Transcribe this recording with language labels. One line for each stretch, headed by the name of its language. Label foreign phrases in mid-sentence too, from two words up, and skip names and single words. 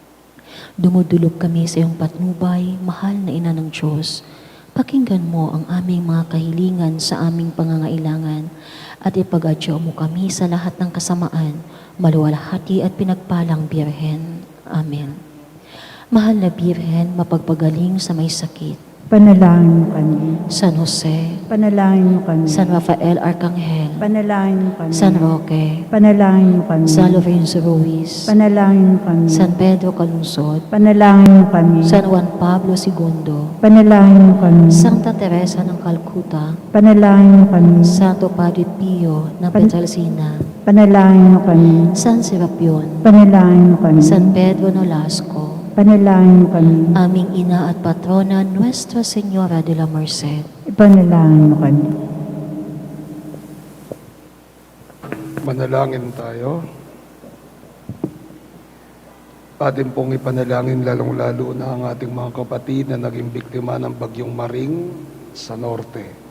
Filipino: Dumudulog kami sa iyong patnubay, mahal na Ina ng Diyos. Pakinggan mo ang aming mga kahilingan sa aming pangangailangan at ipag-adya mo kami sa lahat ng kasamaan, maluwalhati at pinagpalang Birhen. Amen. Mahal na Birhen, mapagpagaling sa may sakit. Panalangin mo kami. San Jose, Panalangin mo kami. San Rafael Arcangel, Panalangin mo kami. San Roque, Panalangin mo kami. San Lorenzo Ruiz, Panalangin mo kami. San Pedro Calungsod, Panalangin mo kami. San Juan Pablo II, Panalangin mo kami. Santa Teresa ng Calcutta, Panalangin mo kami. Santo Padre Pio ng Petralcina, Panalangin mo kami. San Serapion, Panalangin mo kami. San Pedro Nolasco, Panalangin mo kami. aming ina at patrona Nuestra Señora de la Merced. Ipanalangin mo kami. Manalangin tayo. Atin pong ipanalangin lalong-lalo na ang ating mga kapatid na naging biktima ng bagyong Maring sa norte.